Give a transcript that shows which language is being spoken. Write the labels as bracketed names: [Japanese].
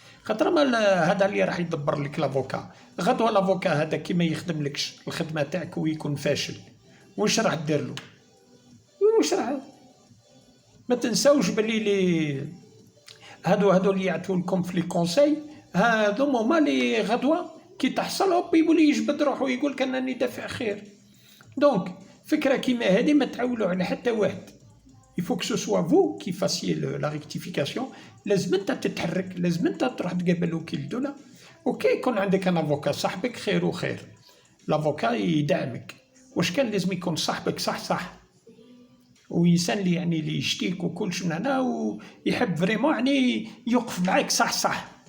[Arabic] خاطر ما هذا اللي راح يدبر لك لافوكا، غدوه لافوكا هذا كي ما يخدم لكش الخدمه تاعك ويكون فاشل، واش راح دير له؟ واش راح؟ ما تنساوش بلي هادو اللي يعطوا لكم في لي كونساي، هادو هما اللي غدوه كي تحصل هوب يولي يجبد روحو يقول لك انني دافع خير. دونك فكره كيما هذه ما تعولوا على حتى واحد. [French] il faut que ce soit vous qui fassiez la rectification. [Arabic] لازم انت تتحرك، لازم انت تروح تقابل وكيل الدوله. اوكي يكون عندك ان افوكا صاحبك خير وخير، لافوكا يدعمك. واش كان لازم يكون صاحبك صح وإنسان اللي يعني اللي يشتيك وكلش من هنا ويحب فريمون يعني يوقف معاك صح.